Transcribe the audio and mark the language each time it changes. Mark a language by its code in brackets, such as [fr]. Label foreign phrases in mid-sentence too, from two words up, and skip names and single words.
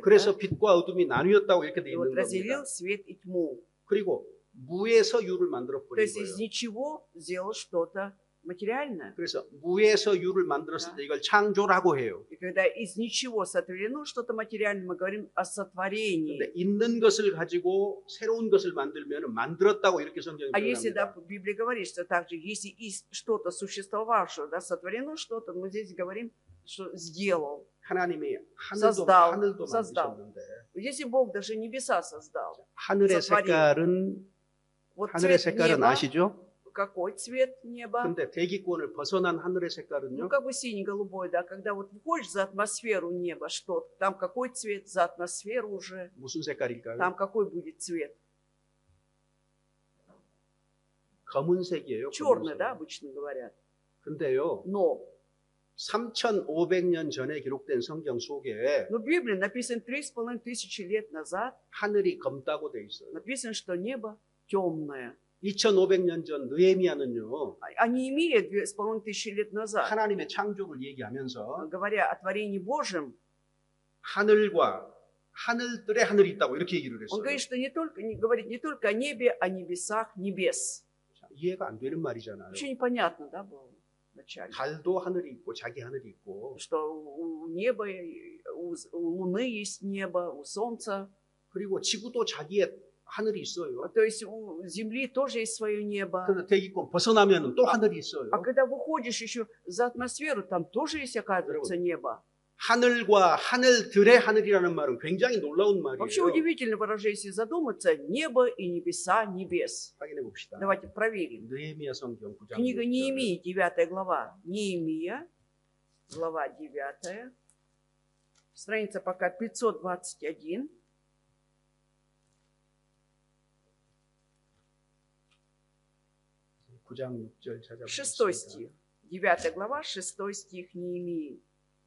[ko] 그래서 [ru] Да? [ko] 빛과 어둠이 나뉘었다고 이렇게 돼 [ru] И вот [ko] 있는 겁니다. [ru] разделил свет и тьму. [ko] 그리고 무에서 유를 만들어 [ru] То [ko] 버린 [ru] есть из [ko] 거예요. [ru] ничего сделал что-то материальное. [ko] 그래서 무에서 유를 만들었을 때 이걸 창조라고 해요. [ru] И когда из ничего сотворено что-то материальное, мы говорим о сотворении. [ko] 근데 있는 것을 가지고 새로운 것을 만들면 만들었다고 이렇게 성경이 [ru] А если, да, [ko] 표현합니다. [ru] в Библии говорит, что также, если из что-то существовавшего, да, сотворено что-то, мы здесь говорим, что сделал. [ko] 하나님이 [ru] создал, [ko] 하늘도 [ru] создал. [ko] 만드셨는데 [ru] Если Бог даже небеса создал, [ko] 하늘의 [ru] сотворил. [ko] 색깔은 [ru] Вот [ko] 하늘의 [ru] цвет [ko] 색깔은 [ru] неба, [ko] 아시죠? [ru] какой цвет неба? [ko] 근데 대기권을 벗어난 하늘의 [ru] Ну, [ko] 색깔은요? [ru] как бы синий-голубой, да, когда вот выходишь за атмосферу неба, что там какой цвет, за атмосферу уже, [ko] 무슨 색깔일까요? [ru] там какой будет цвет? [ko] 검은색이에요. [ru] Черный, [ko] 검은색. [ru] да, обычно говорят. [ko] 근데요. [ru] Но [ko] 3,500년 전에 기록된 성경 속에 [ru] в Библии написано 3500 лет назад, [ko] 하늘이 검다고 돼 있어요. [ru] написано, что небо темное. [ko] 2,500년 전 느헤미야는요. [ru] О Неемии 2500 лет назад, [ko] 하나님의 창조를 얘기하면서 [ru] говоря о творении Божьем, [ko] 하늘과 하늘들의 하늘이 있다고 이렇게 얘기를 [ru] он [ko] 했어요. [ru] говорит, что говорит не только о небе, о небесах небес. [ko] 자, 이해가 안 되는 말이잖아요. [ru] Вообще непонятно, да, было вначале. [ko] 달도 하늘이 있고 자기 하늘이 있고 [ru] Что у неба, у Луны есть небо, у Солнца. [ko] 그리고 지구도 자기의 하늘이 있어요. [ru] То есть у Земли тоже есть свое небо. [ko] 그런데 대기권 벗어나면 또 하늘이 있어요. [ru] А когда выходишь еще за атмосферу, там тоже есть, оказывается, небо. [ko] 하늘과 하늘들의 하늘이라는 말은 굉장히 놀라운 [ru] Вообще [ko] 말이에요. [ru] удивительно выражение, если задуматься, небо и небеса небес. [ko] 확인해 봅시다. [ru] Давайте проверим. [ko] 느헤미야 성경 9장 [ru] Книга [ko] 6절. [ru] Неемии, 9 глава. Неемия, глава 9. Страница пока 521. [ko] 구장 6절 찾아보겠습니다. [ru] 6 стих. 9 глава, 6 стих Неемии.